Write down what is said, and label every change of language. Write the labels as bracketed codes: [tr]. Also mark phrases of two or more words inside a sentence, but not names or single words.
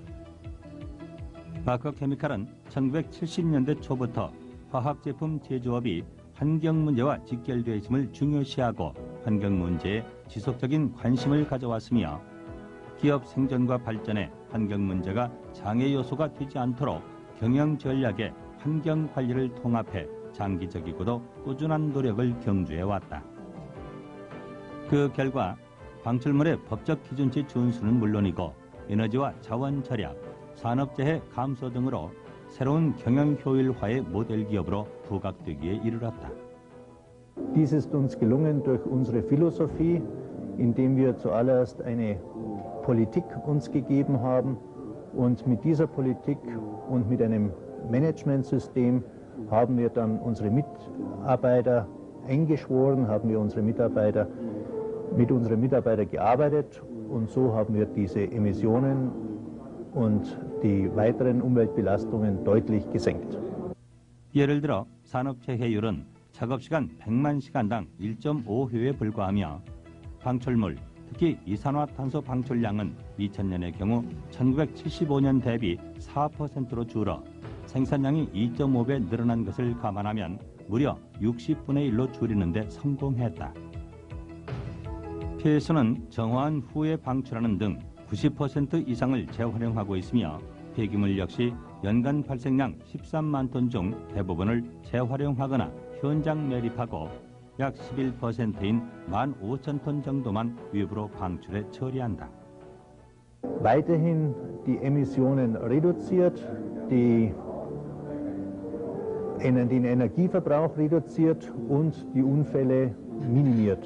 [ko] 바커 케미칼은 1970년대 초부터 화학제품 제조업이 환경 문제와 직결되어 있음을 중요시하고 환경 문제에 지속적인 관심을 가져왔으며 기업 생존과 발전에 환경 문제가 장애 요소가 되지 않도록 경영 전략에 환경 관리를 통합해 장기적이고도 꾸준한 노력을 경주해왔다. 그 결과 방출물의 법적 기준치 준수는 물론이고 에너지와 자원 절약, 산업재해 감소 등으로 새로운 경영 효율화의 모델 기업으로 부각되기에 이르렀다. [de] Dies ist uns gelungen durch unsere Philosophie, indem wir zuallererst eine Politik uns gegeben haben und mit dieser Politik und mit einem Managementsystem haben wir dann unsere Mitarbeiter eingeschworen, haben wir mit unseren Mitarbeitern gearbeitet und so haben wir diese Emissionen und die weiteren Umweltbelastungen deutlich gesenkt. [ko] 예를 들어 산업재해율은 작업시간 100만 시간당 1.5회에 불과하며 방출물, 특히 이산화탄소 방출량은 2000년의 경우 1975년 대비 4%로 줄어 생산량이 2.5배 늘어난 것을 감안하면 무려 60분의 1로 줄이는 데 성공했다. 폐수는 정화한 후에 방출하는 등 90% 이상을 재활용하고 있으며 폐기물 역시 연간 발생량 13만 톤 중 대부분을 재활용하거나 현장 매립하고 약 11%인 15,000톤 정도만 외부로 방출해 처리한다. [de] Weiterhin die Emissionen reduziert, den Energieverbrauch reduziert und die Unfälle minimiert.